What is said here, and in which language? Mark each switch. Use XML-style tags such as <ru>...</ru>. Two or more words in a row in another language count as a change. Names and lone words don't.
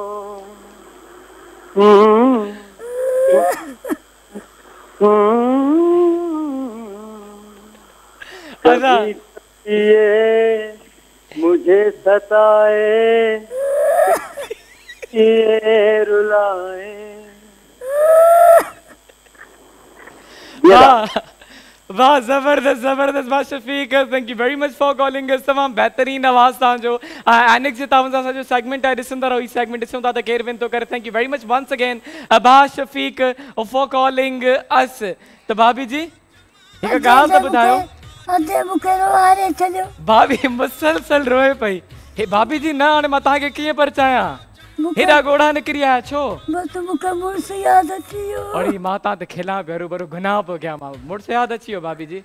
<hi>कभी ये मुझे सताए, ये रुलाए।</hi> <sd>वाह जबरदस्त जबरदस्त वाह शफीक,</sd> <en>Thank you very much for calling us.</en> <sd>तमाम बेहतरीन आवाज़ तव्हांजो। एनेक्स जे तावन सां असांजो सेगमेंट आहे, ॾिसंदा रहो। ही सेगमेंट ॾिसूं था त केरु विन थो करे।</sd> <en>Thank you very much once again भा शफीक for calling us.</en> <sd>त भाभी जी हिकु ॻाल्हि त ॿुधायो, अधे मूंखे रोहारे छॾियो। भाभी मुसलसल रोए पई। हे भाभी जी न हाणे मां तव्हांखे कीअं परचायां? हेॾा गोड़ा निकिरी आया छो? बस मूंखे मुड़ुसु यादि अची वियो। अरे मां तव्हां ते खिलां पियो हरू गुनाह पियो कयां मां। मुड़ुसु यादि अची वियो भाभी जी?</sd>